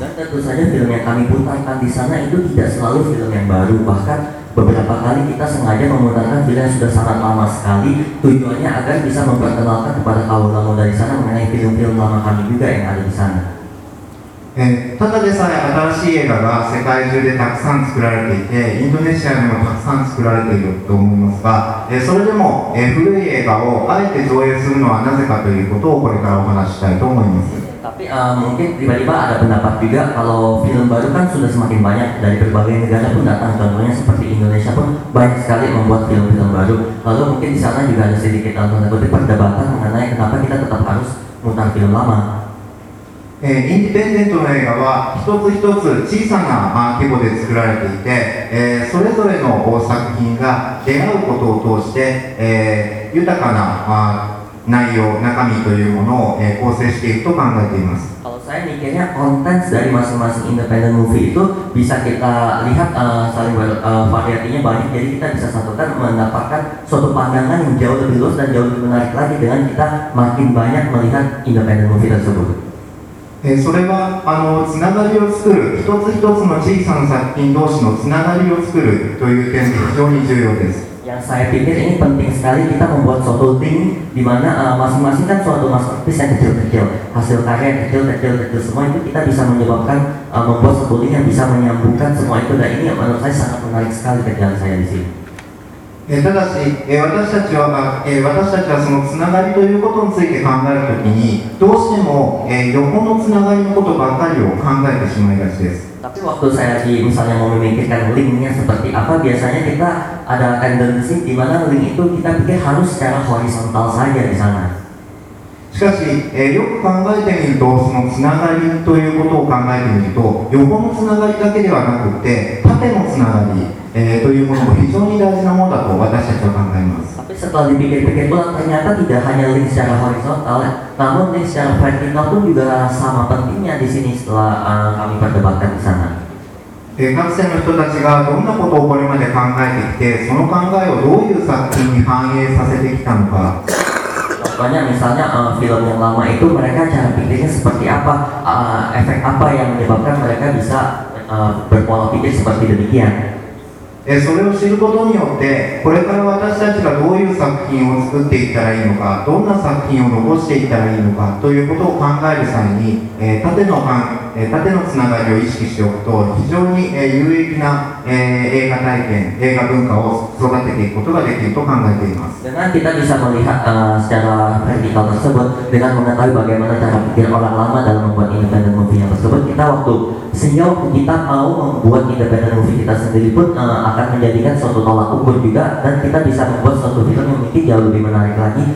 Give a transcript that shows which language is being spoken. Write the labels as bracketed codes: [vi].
[ja] だって、それは [id] film yang kami putarkan di sana itu tidak selalu film yang baru, bahkan beberapa kali kita sengaja yang sudah sangat lama sekali. Tujuannya agar bisa memperkenalkan kepada kaum dari sana mengenai film-film lama kami juga yang ada di sana. [ja] ただでさえ新しい映画が世界中でたくさん作られていてインドネシアにもたくさん作られていると思いますが、それでも、古い映画をあえて上映するのはなぜかということをこれからお話したいと思います。 [id] Tapi mungkin tiba-tiba ada pendapat juga kalau film baru kan sudah semakin banyak dari berbagai negara pun datang, contohnya seperti Indonesia pun banyak sekali membuat film-film baru. Lalu mungkin di sana juga ada sedikit tanda-tanda perdebatan mengenai kenapa kita tetap harus mutar film lama. [ja] インディペンデントの映画は一つ一つ小さな規模で作られていて、それぞれの作品が出会うことを通して、豊かな、内容、中身というものを、構成していくと考えています。 [id] Saya mikirnya konten dari masing-masing independent movie itu bisa kita lihat saling variasinya banyak, jadi kita bisa satukan mendapatkan suatu pandangan yang jauh lebih luas dan jauh lebih menarik lagi dengan kita makin banyak melihat independent movie tersebut. [ja] それはつながりを作る一つ一つの小さな作品同士のつながりを作るという点で非常に重要です。 [id] yang saya pikir ini penting sekali kita membuat suatu tim di mana masing-masing kan suatu masterpiece yang kecil-kecil hasil karya yang kecil-kecil semua itu kita bisa menyebabkan membuat suatu tim yang bisa menyambungkan semua itu dan ini yang menurut saya sangat menarik sekali kerjaan saya di sini. [ja] ただし、私たちはそのつながりということについて考えるときにどうしても、横のつながりのことばかりを考えてしまいがちです。 [id] tapi waktu saya di misalnya mau memikirkan linknya seperti apa biasanya kita ada tendensi di mana link itu kita pikir harus secara horizontal saja di sana。 [ja] しかし、よく考えてみるとそのつながりということを考えてみると横のつながりだけではなくて縦のつながりというものも非常に大事なものだと私たちは考えます。 [id] tapi setelah dipikir-pikir pula ternyata tidak hanya link secara horizontal namun link secara vertikal pun juga sama pentingnya di sini setelah kami perdebatkan di sana。 [ja] 学生の人たちがどんなことをこれまで考えてきてその考えをどういう作品に反映させてきたのか。 [id] Banyak misalnya film yang lama itu mereka cara pikirnya seperti apa, efek apa yang menyebabkan mereka bisa berpola pikir seperti demikian. [ja] それを知ることによって、これから私たちがどういう作品を作っていったらいいのか、どんな作品を残していったらいいのか、ということを考える際に、縦の繋がりを意識しておくと、非常に有益な映画体験、映画文化を育てていくことができると考えています。 [id] Dengan kita bisa melihat secara vertikal tersebut dengan mengetahui bagaimana cara pikir orang lama dalam membuat independent movie yang tersebut, kita waktu senyum kita mau membuat independent movie kita sendiri pun akan menjadikan suatu tolak ukur juga, dan kita bisa membuat suatu film yang mungkin jauh lebih menarik lagi.